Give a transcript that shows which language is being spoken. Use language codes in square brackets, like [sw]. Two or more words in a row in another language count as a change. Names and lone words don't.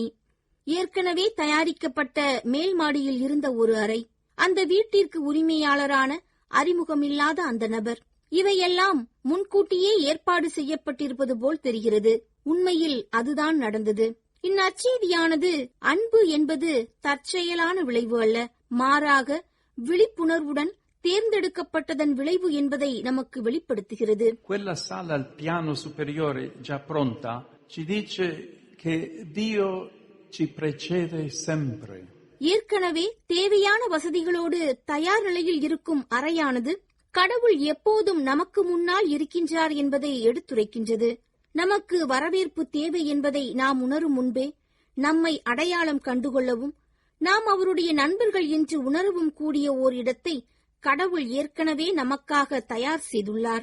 [ta] ஏற்கனவே தயாரிக்கப்பட்ட மேல் மாடியில் இருந்த ஒரு அறை, அந்த வீட்டிற்கு உரிமையாளரான அறிமுகமில்லாத அந்த நபர், இவையெல்லாம் முன்கூட்டியே ஏற்பாடு செய்யப்பட்டிருப்பது போல் தெரிகிறது. உண்மையில் அதுதான் நடந்தது. இந்நற்செய்தியானது அன்பு என்பது தற்செயலான விளைவு அல்ல, மாறாக விழிப்புணர்வுடன் தேர்ந்தெடுக்கப்பட்டதன் விளைவு என்பதை நமக்கு வெளிப்படுத்துகிறது. [it] Quella sala al piano superiore già pronta ci dice che Dio ci precede sempre. [ta] ஏற்கனவே தேவையான வசதிகளோடு தயார் நிலையில் இருக்கும் அறையானது கடவுள் எப்போதும் நமக்கு முன்னால் இருக்கின்றார் என்பதை எடுத்துரைக்கின்றது. நமக்கு வரவேற்பு தேவை என்பதை நாம் உணரும் முன்பே நம்மை அடையாளம் கண்டுகொள்ளவும் நாம் அவருடைய நண்பர்கள் என்று உணரவும் கூடிய ஓர் இடத்தை கடவுள் ஏற்கனவே நமக்காக தயார் செய்துள்ளார்.